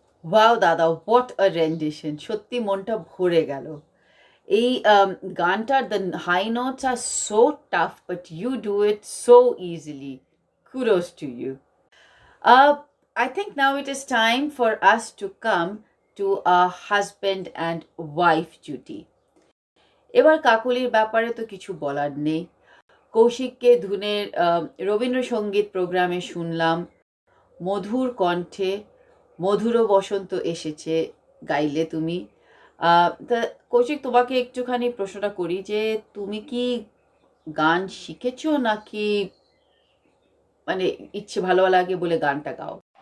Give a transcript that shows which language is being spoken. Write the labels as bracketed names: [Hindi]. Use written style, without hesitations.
[Bangla] Wow দাদা, [English] what a rendition, [Bangla] সত্যি মনটা ভরে গেল। এই গানটার [English] The high notes are so tough, but you do it so easily. Kudos to you. I think now it is time for us to come to a husband and wife duty. [Bangla] এবার কাকলির ব্যাপারে তো কিছু বলার নেই। কৌশিককে ধুনের রবীন্দ্রসঙ্গীত প্রোগ্রামে শুনলাম, মধুর কণ্ঠে মধুর বসন্ত এসেছে গাইলে তুমি। তা কৌশিক, তোমাকে একটুখানি প্রশ্নটা করি যে তুমি কি গান শিখেছো নাকি মানে ইচ্ছে ভালো লাগে বলে গানটা গাও?